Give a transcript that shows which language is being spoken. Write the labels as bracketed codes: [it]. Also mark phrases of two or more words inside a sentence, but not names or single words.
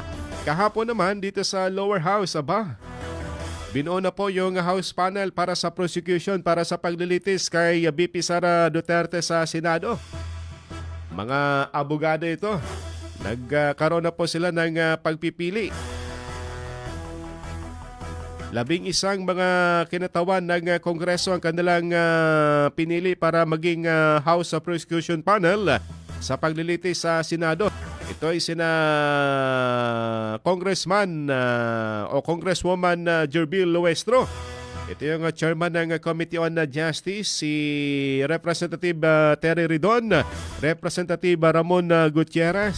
[tl] Kahapon naman dito sa lower house, binuo na po yung House panel para sa prosecution para sa paglilitis kay VP Sara Duterte sa Senado. Mga abogado ito, nagkaroon na po sila ng pagpipili. 11 mga kinatawan ng Kongreso ang kanilang pinili para maging House Prosecution Panel sa paglilitis sa Senado. Ito ay sina Congressman o Congresswoman Jerbil Luestro. Ito yung chairman ng Committee on Justice, si Representative Terry Ridon, Representative Ramon Gutierrez,